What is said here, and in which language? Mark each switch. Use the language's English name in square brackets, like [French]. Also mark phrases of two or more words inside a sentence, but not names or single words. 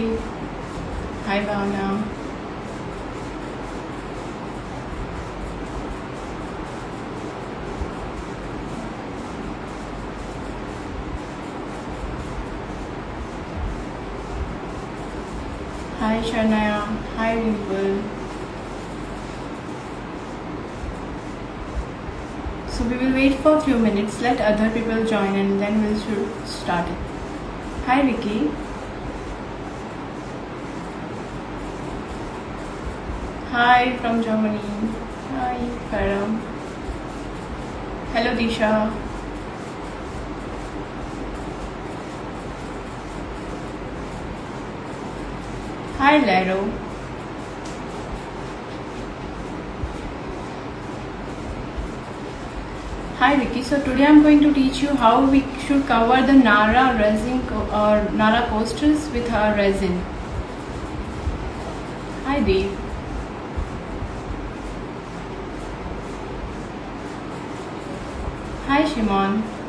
[English] Hi Bhavna. Hi Shanaya. Hi Rimple. So we will wait for a few minutes. Let other people join and then we'll start it. Hi Vicky. Hi from Germany. Hi Karam. Hello Disha. Hi Lero. Hi Vicky. So today I'm going to teach you how we should cover the Nara resin or Nara coasters with our resin. Hi Dave. Hi Shimon.